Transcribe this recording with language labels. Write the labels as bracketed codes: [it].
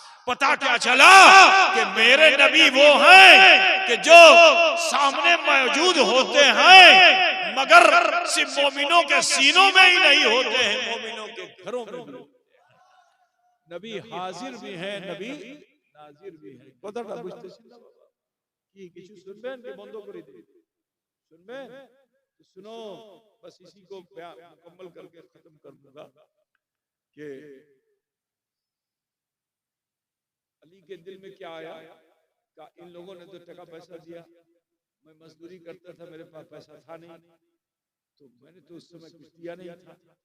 [hi] पता क्या चला कि मेरे नबी वो हैं कि जो सामने मौजूद होते हैं मगर सिर्फ मोमिनों के सीनों में ही नहीं होते हैं, मोमिनों के घरों में भी। नबी हाजिर भी हैं, नबी नाजिर भी हैं। [bn] কথাটা বুঝতেছেন কি কিছু শুনবেন কি বন্ধ করে দিবেন? শুনবেন? [hi] सुनो, बस इसी को मुकम्मल करके खत्म कर दूंगा कि अली के दिल में क्या आया का इन लोगों ने तो टका पैसा दिया, मैं मजदूरी करता था, मेरे पास पैसा था नहीं, तो मैंने तो उस समय कुछ दिया नहीं था।